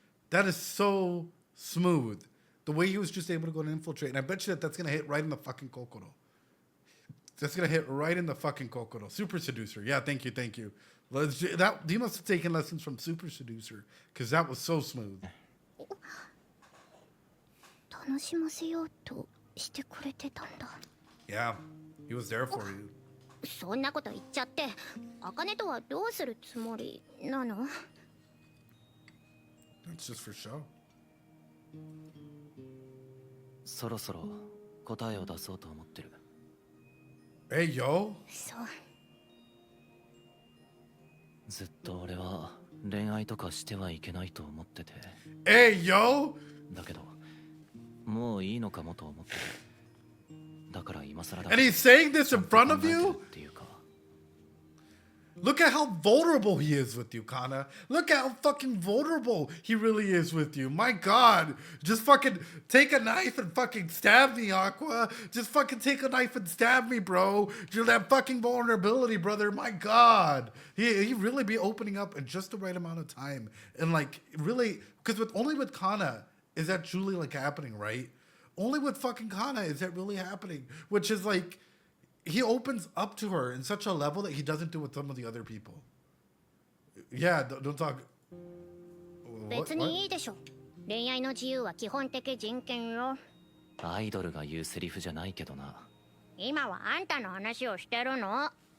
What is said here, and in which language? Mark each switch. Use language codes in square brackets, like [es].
[en] That is so smooth. The way he was just able to go and infiltrate. And I bet you that's gonna hit right in the fucking kokoro. That's gonna hit right in the fucking kokoro. Super seducer. Yeah, thank you. That he must have taken lessons from Super Seducer because that was so smooth. [ja] 楽しませようとしてくれてたんだ。 [en] Yeah, he was there for you. [ja] そんなこと言っちゃって、茜とはどうするつもりなの？ [en] That's just for show. [ja] そろそろ答えを出そうと思ってる。 [en] Hey, yo. [ja] そう。ずっと俺は恋愛とかしてはいけないと思ってて。 [en] Hey, yo. [ja] だけどもういいのかもと思ってる。だから今更だ。 [en] And he's saying this in front of [ja] 考えてる [en] you? [ja] っていうか。 [en] Look at how vulnerable he is with you, Kana. Look at how fucking vulnerable he really is with you. My God. Just fucking take a knife and fucking stab me, Aqua. Just fucking take a knife and stab me, bro. You're that fucking vulnerability, brother. My God. He really be opening up in just the right amount of time. And like, really, because only with Kana is that truly like happening, right? Only with fucking Kana is that really happening. Which is like, he opens up to her in such a level that he doesn't do with some of the other people. Yeah, don't talk. [ja] 別にいいでしょ。恋愛の自由は基本的人権よ。アイドルが言うセリフじゃないけどな。今はあんたの話をしてるの。